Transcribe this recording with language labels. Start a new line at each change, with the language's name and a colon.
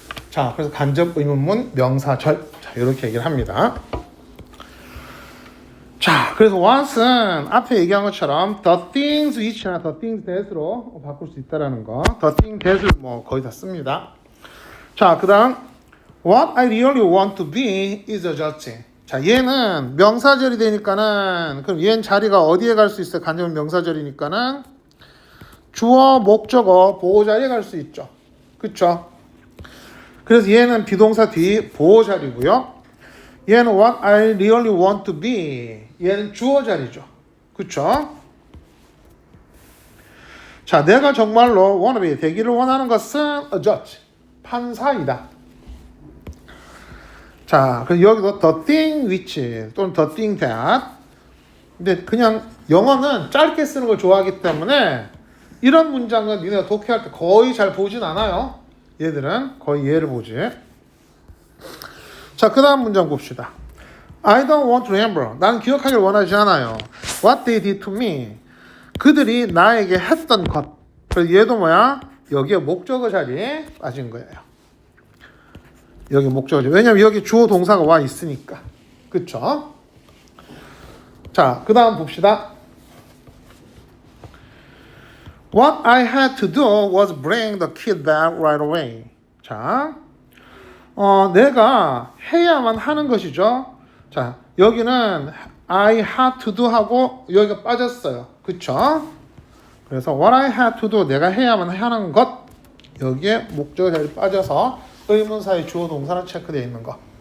Korean: 자, 그래서 간접 의문문 명사절. 자, 이렇게 얘기를 합니다. 자, 그래서 once은 앞에 얘기한 것처럼 the things which나 the things that으로 바꿀 수 있다라는 거. the thing that을 뭐 거의 다 씁니다. 자, 그 다음
English: what I really want to be is a judge.
Korean: 자, 얘는 명사절이 되니까는 그럼 얘는 자리가 어디에 갈 수 있어요? 간접 명사절이니까는 주어, 목적어, 보호자리에 갈 수 있죠. 그쵸? 그래서 얘는 비동사 뒤 보호자리고요. 얘는
English: what I really want to be.
Korean: 얘는 주어 자리죠. 그쵸? 자, 내가 정말로
English: wanna be,
Korean: 되기를 원하는 것은 a judge, 판사이다. 자, 그래서 여기도 the thing which 또는 the thing that. 근데 그냥 영어는 짧게 쓰는 걸 좋아하기 때문에 이런 문장은 니네가 독해할 때 거의 잘 보진 않아요. 얘들은 거의 얘를 보지. 자, 그 다음 문장 봅시다.
English: I don't want to remember.
Korean: 난 기억하길 원하지 않아요.
English: What they did to me.
Korean: 그들이 나에게 했던 것. 그래서 얘도 뭐야? 여기에 목적어 자리에 빠진 거예요. 여기 목적어 자리. 왜냐면 여기 주어 동사가 와 있으니까. 그쵸? 자, 그 다음 봅시다.
English: What I had to do was bring the kid back right away.
Korean: 자, 내가 해야만 하는 것이죠. 자, 여기는 I had to do 하고 여기가 빠졌어요. 그쵸? 그래서
English: what I had to do,
Korean: 내가 해야만 하는 것. 여기에 목적어 자리 빠져서 의문사의 주어 동사는 체크되어 있는 거.